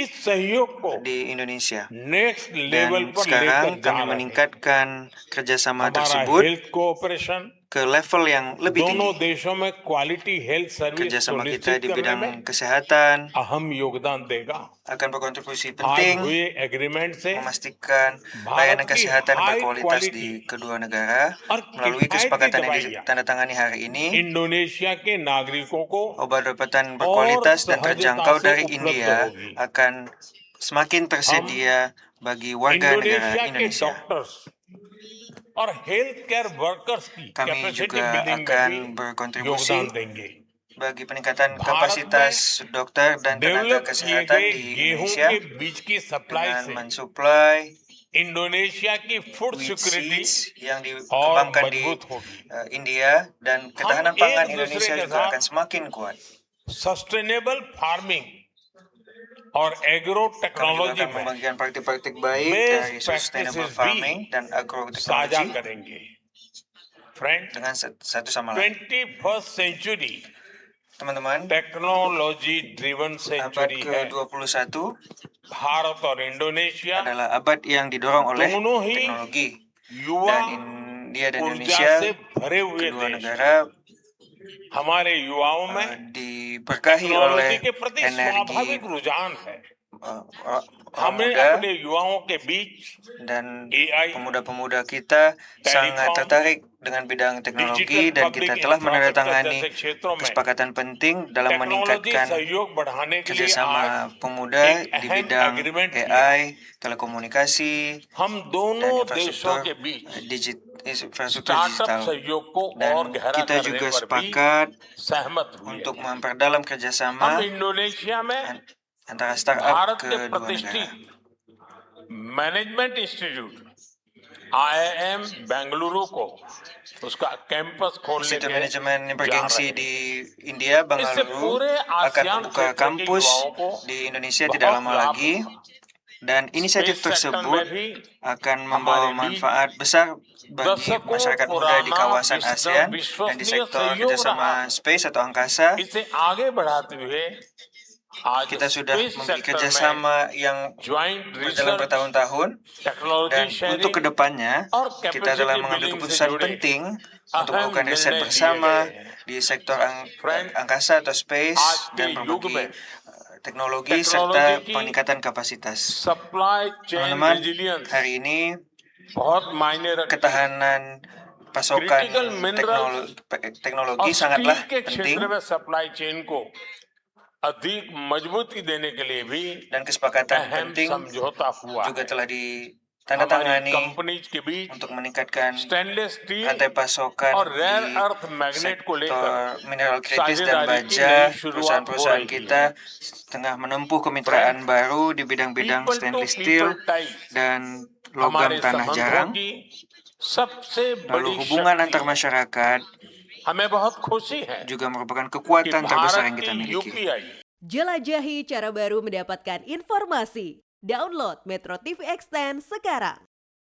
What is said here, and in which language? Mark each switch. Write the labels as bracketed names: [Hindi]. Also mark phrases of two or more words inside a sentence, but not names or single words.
[Hindi] इस सहयोग को [Indonesian] di Indonesia. [English] next level [Indonesian] Dan [Hindi] पर [Indonesian] sekarang [Hindi] लेकर जा [Indonesian] kami [Hindi] रहे हैं। [Indonesian] meningkatkan kerjasama [Hindi] हमारा [Indonesian] tersebut [English] health cooperation [Indonesian] ke level yang lebih [Hindi] दोनों [Indonesian] tinggi. [Hindi] देशों में [English] quality health service [Indonesian] Kerjasama kita [Hindi] सुनिश्चित [Indonesian] di [Hindi] करने में [Indonesian] bidang kesehatan [Hindi] अहम योगदान देगा। [Indonesian] akan berkontribusi [Hindi] आज [Indonesian] penting [Hindi] हुए एग्रीमेंट से [Indonesian] memastikan [Hindi] भारत [Indonesian] layanan [Hindi] की [Indonesian] kesehatan [Hindi] हाई [Indonesian] berkualitas [Hindi] क्वालिटी [Indonesian] di kedua negara [Hindi] और [Indonesian] melalui [Hindi] किफायती [Indonesian] kesepakatan yang [Hindi] दवाइयाँ [Indonesian] ditandatangani hari ini. [Hindi] इंडोनेशिया के नागरिकों को [Indonesian] Obat-obatan [Hindi] और [Indonesian] berkualitas dan [Hindi] सहजता [Indonesian] terjangkau [Hindi] से [Indonesian] dari [Hindi] उपलब्ध [Indonesian] India [Hindi] होगी। [Indonesian] akan semakin tersedia bagi warga negara [Hindi] इंडोनेशिया के [Indonesian] Indonesia. [English] डॉक्टर्स और health care workers की [Indonesian] Kami [Hindi] कैपेसिटी [Indonesian] juga [Hindi] बिल्डिंग में [Indonesian] akan [Hindi] भी [Indonesian] berkontribusi [Hindi] योगदान देंगे। [Indonesian] bagi peningkatan [Hindi] भारत [Indonesian] kapasitas dokter dan tenaga [Hindi] डेवलप किए [Indonesian] kesehatan [Hindi] गए [Indonesian] di [Hindi] गेहूं [Indonesian] Indonesia [Hindi] के बीज की सप्लाई [Indonesian] dengan [Hindi] से [Indonesian] mensuplai [Hindi] इंडोनेशिया की फूड [Indonesian] wheat [Hindi] सिक्योरिटी [Indonesian] seeds yang [Hindi] और [Indonesian] dikembangkan di [Hindi] मजबूत होगी। [Indonesian] India dan [Hindi] हम [Indonesian] ketahanan [Hindi] एक [Indonesian] pangan [Hindi] दूसरे [Indonesian] Indonesia [Hindi] के [Indonesian] juga akan [Hindi] साथ [Indonesian] semakin kuat. [English] sustainable farming और एग्रो [Indonesian] Kami juga [Hindi] टेक्नोलॉजी [Indonesian] akan [Hindi] में [Indonesian] membagikan praktik-praktik baik [Hindi] बेस्ट [Indonesian] dari sustainable [Hindi] प्रैक्टिसेस [Indonesian] farming [Hindi] भी [Indonesian] dan [Hindi] साझा [Indonesian] agroteknologi [Hindi] करेंगे। फ्रेंड [Indonesian] dengan satu sama lain. [Hindi] 21st सेंचुरी [Indonesian] Teman-teman, [English] technology driven [Indonesian] abad [Hindi] सेंचुरी है। [Indonesian] ke-21 [Hindi] भारत और इंडोनेशिया [Indonesian] adalah abad yang didorong oleh [Hindi] दोनों ही [Indonesian] teknologi. [Hindi] युवा [Indonesian] Dan India dan [Hindi] ऊर्जा [Indonesian] Indonesia, [Hindi] से भरे हुए [Indonesian] kedua [Hindi] देश [Indonesian] negara [Hindi] हमारे युवाओं में [Indonesian] diberkahi [Hindi] टेक्नोलॉजी [Indonesian] oleh [Hindi] के प्रति [Indonesian] energi [Hindi] स्वाभाविक रुझान है। [Indonesian] orang [Hindi] हमने [Indonesian] muda [Hindi] अपने युवाओं के बीच [Indonesian] dan AI, pemuda-pemuda kita sangat tertarik dengan bidang teknologi [Hindi] डिजिटल [Indonesian] dan [Hindi] पब्लिक [Indonesian] kita telah [Hindi] इंफ्रास्ट्रक्चर [Indonesian] menandatangani [Hindi] जैसे क्षेत्रों में [Indonesian] kesepakatan penting dalam [Hindi] टेक्नोलॉजी [Indonesian] meningkatkan [Hindi] सहयोग बढ़ाने के लिए आज [Indonesian] kerjasama pemuda [Hindi] एक [Indonesian] di [Hindi] अहम [Indonesian] bidang [Hindi] एग्रीमेंट किया। [Indonesian] AI, telekomunikasi, [Hindi] हम [Indonesian] dan [Hindi] दोनों देशों [Indonesian] infrastruktur [Hindi] के बीच [Indonesian] infrastruktur [Hindi] स्टार्टअप [Indonesian] digital. [Hindi] सहयोग को और [Indonesian] Dan [Hindi] गहरा [Indonesian] kita [Hindi] करने [Indonesian] juga [Hindi] पर भी [Indonesian] sepakat [Hindi] सहमत हुए [Indonesian] untuk [Hindi] हैं। [Indonesian] memperdalam [Hindi] हम [Indonesian] kerjasama [Hindi] इंडोनेशिया में [Indonesian] antara startup [Hindi] भारत के [Indonesian] kedua negara. [Hindi] प्रतिष्ठित [English] management institute [Hindi] IIM बेंगलुरु को उसका कैंपस खोलने [Indonesian] Institut [Hindi] के [Indonesian] Manajemen yang [Hindi] जा [Indonesian] bergengsi [Hindi] रहे हैं। [Indonesian] di India, [Hindi] इससे [Indonesian] Bangalore, [Hindi] पूरे [Indonesian] akan [Hindi] आसियान [Indonesian] membuka [Hindi] क्षेत्र के [Indonesian] kampus [Hindi] युवाओं को [Indonesian] di Indonesia tidak [Hindi] बहुत [Indonesian] lama [Hindi] लाभ [Indonesian] lagi. [Hindi] होगा। [Indonesian] Dan inisiatif [English] space sector में [Indonesian] tersebut [Hindi] भी [Indonesian] akan membawa [Hindi] हमारे बीच [Indonesian] manfaat besar bagi [Hindi] दशकों [Indonesian] masyarakat muda di [Hindi] पुराना [Indonesian] kawasan ASEAN dan di [Hindi] विश्वसनीय [Indonesian] sektor [Hindi] सहयोग [Indonesian] kerjasama [Hindi] रहा। [Indonesian] space atau angkasa. [Hindi] इसे आगे बढ़ाते हुए आज [Indonesian] Kita sudah [Hindi] स्पेस [Indonesian] memiliki [Hindi] सेक्टर में [Indonesian] kerjasama yang [Hindi] ज्वाइंट [Indonesian] berjalan [Hindi] रिसर्च [Indonesian] bertahun-tahun. [Hindi] टेक्नोलॉजी [Indonesian] Dan untuk [Hindi] शेयरिंग [Indonesian] kedepannya, [Hindi] और [Indonesian] kita telah [Hindi] कैपेसिटी [Indonesian] mengambil [Hindi] बिल्डिंग से [Indonesian] keputusan [Hindi] जुड़े [Indonesian] penting untuk [Hindi] अहम [Indonesian] melakukan riset [Hindi] निर्णय लिए [Indonesian] bersama [Hindi] गए हैं। [Indonesian] di sektor [Hindi] Friend, [Indonesian] angkasa atau space [Hindi] आज के [Indonesian] dan [Hindi] युग [Indonesian] berbagi [Hindi] में [Indonesian] teknologi [Hindi] टेक्नोलॉजी [Indonesian] serta [Hindi] की [Indonesian] peningkatan kapasitas. [English] supply chain [Indonesian] Teman-teman, [Hindi] रेजिलियंस [Indonesian] hari ini [Hindi] बहुत मायने रखती है। [Indonesian] ketahanan pasokan [English] critical minerals [Indonesian] teknologi [Hindi] और [Indonesian] sangatlah [Hindi] स्टील के [Indonesian] penting [Hindi] क्षेत्र में [English] supply chain [Hindi] को अधिक मजबूती देने के लिए भी [Indonesian] dan kesepakatan [Hindi] अहम [Indonesian] penting [Hindi] समझौता हुआ [Indonesian] juga [Hindi] है। [Indonesian] telah [Hindi] हमारी [Indonesian] ditandatangani [Hindi] कंपनीज के बीच [Indonesian] untuk meningkatkan [English] stainless steel [Indonesian] rantai pasokan [Hindi] और रेयर [Indonesian] di [English] earth magnet [Hindi] को लेकर [Indonesian] sektor mineral kritis dan [Hindi] साझेदारी की [Indonesian] baja. [Hindi] नई शुरुआत हो [Indonesian] Perusahaan-perusahaan [Hindi] रही [Indonesian] kita [Hindi] है। [Indonesian] tengah menempuh kemitraan baru di bidang-bidang [English] people to [Indonesian] stainless [Hindi] पीपल [Indonesian] steel [Hindi] टाइज [Indonesian] dan logam [Hindi] हमारे [Indonesian] tanah [Hindi] संबंधों [Indonesian] jarang. [Hindi] की सबसे [Indonesian] Lalu [Hindi] बड़ी [Indonesian] hubungan [Hindi] शक्ति [Indonesian] antar masyarakat [Hindi] हमें बहुत खुशी है [Indonesian] juga merupakan [Hindi] कि [Indonesian] kekuatan terbesar [Hindi] भारत [Indonesian] yang kita [Hindi] की [Indonesian] miliki. [Hindi] UPI [Indonesian] Jelajahi cara baru mendapatkan informasi. Download Metro TV Extend sekarang.